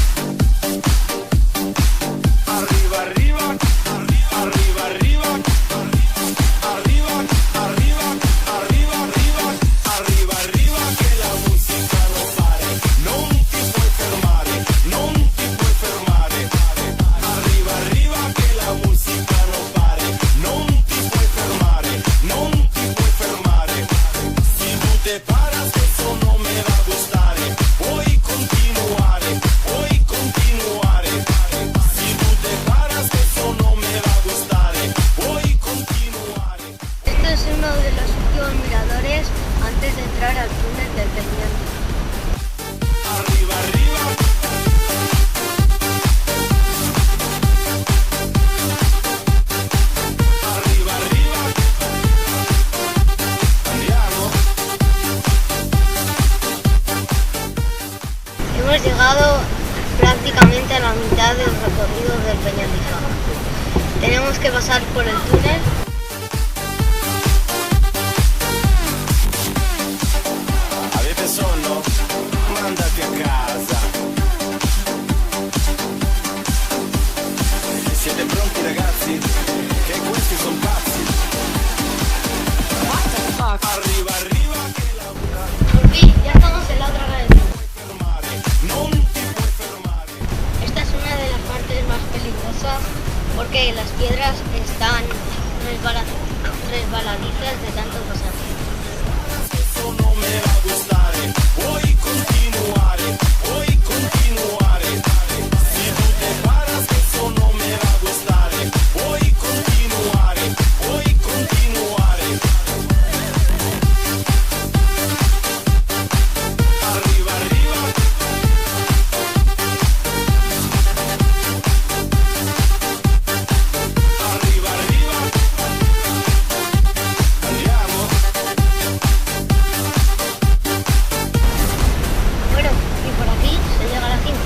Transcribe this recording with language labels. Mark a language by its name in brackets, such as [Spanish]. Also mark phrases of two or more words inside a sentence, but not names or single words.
[Spanish] Arriba, arriba. Arriba, arriba. Arriba, arriba. Arriba, arriba. Arriba, arriba. Que la música no pare. [Italian] Non ti puoi fermare. Non ti puoi fermare. [Spanish] Arriba, arriba. Que la música no pare. [Italian] Non ti puoi fermare. Non ti puoi fermare. [Spanish] Si tu te paras, eso no me va a gustare. [Italian] Puoi continuare. Puoi continuare. [Spanish] Si tu te paras, eso no me va a gustare. [Italian] Puoi continuare. [Spanish] Este es uno de los últimos miradores antes de entrar al túnel del Peñón. Arriba, arriba. Arriba, arriba. [Italian] Andiamo. [Spanish] Hemos llegado prácticamente a la mitad del recorrido del Peñón Guifab. Tenemos que pasar por el túnel. [Italian] Avete sonno? Mandati a casa. Siete pronti ragazzi? Che questi sono pazzi. Arriva, arriva che la [Spanish] Por fin, ya estamos en la otra raya. [Italian] fermare. Non ti puoi fermare. [Spanish] Esta es una de las partes más peligrosas porque las piedras están resbaladizas de tanto pasar. Eso no me va a gustare. [Italian] Puoi continuare. Puoi continuare. [Spanish] Si tu te paras, eso no me va a gustare. [Italian] Puoi continuare. Puoi continuare. Arriva, arriva. Arriva, arriva. Andiamo. [Spanish] Bueno, y por aquí se llega a la cima.